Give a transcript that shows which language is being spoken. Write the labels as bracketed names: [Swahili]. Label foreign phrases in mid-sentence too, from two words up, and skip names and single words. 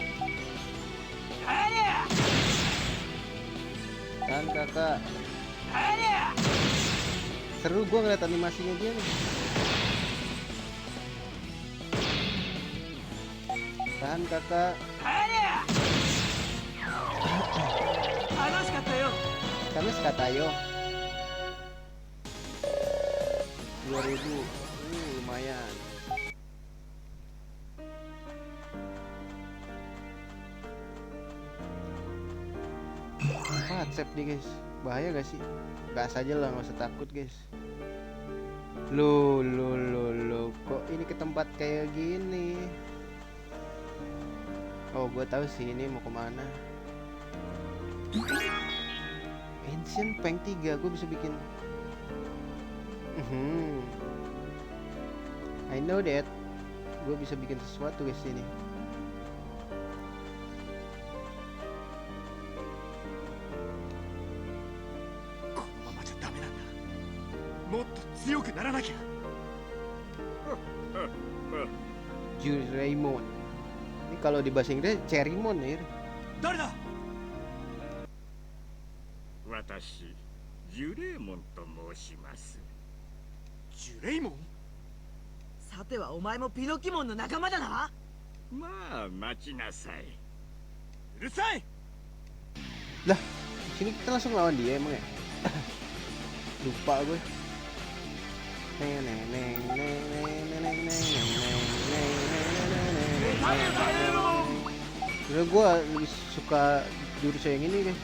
[Indonesian] Tahan kakak. Seru gua ngeliat animasinya dia nih. Tahan kakak. [Japanese] 楽しかったよ。 Kami sekatayo 2000. [Indonesian] Lumayan. Save nih guys. Bahaya gak sih? Gas aja lah, nggak usah takut guys. Lo kok ini ke tempat kayak gini? Oh, gue tahu sih ini mau kemana. Ancient Peng 3, gue bisa bikin. [English] I know that. [Indonesian] Gue bisa bikin sesuatu guys ini. [Japanese] このままじゃダメなんだ。もっと強くならなきゃ。 Juraimon. [Indonesian] Ini kalau di bahasa Inggris Cerimon ya. [Japanese] 誰だ。私ジュレーモンと申します。ジュレイモン。さてはお前もピノキモンの仲間だな。まあ待ちなさい。うるさい。 [Indonesian] Lah, sini kita langsung lawan dia emang ya? Lupa gue. Sebenernya gue lebih suka jurus yang ini guys.